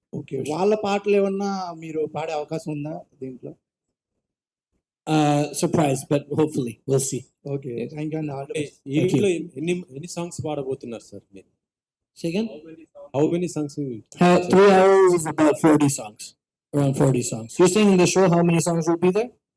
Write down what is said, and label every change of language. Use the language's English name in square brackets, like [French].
[Telugu] Okay, వాళ్ళ పాటలు ఏమన్నా మీరు పాడే అవకాశం ఉందా దీంట్లో? [English] Surprise, but hopefully we'll see. Okay, thank you అండి. [Telugu] ఈవెంట్లో ఎన్ని సాంగ్స్ పాడబోతున్నారు సార్ మీరు? [English] Say again? How many songs you 3 hours is about 40 songs, around 40 songs. You're saying in the show how many songs will be there?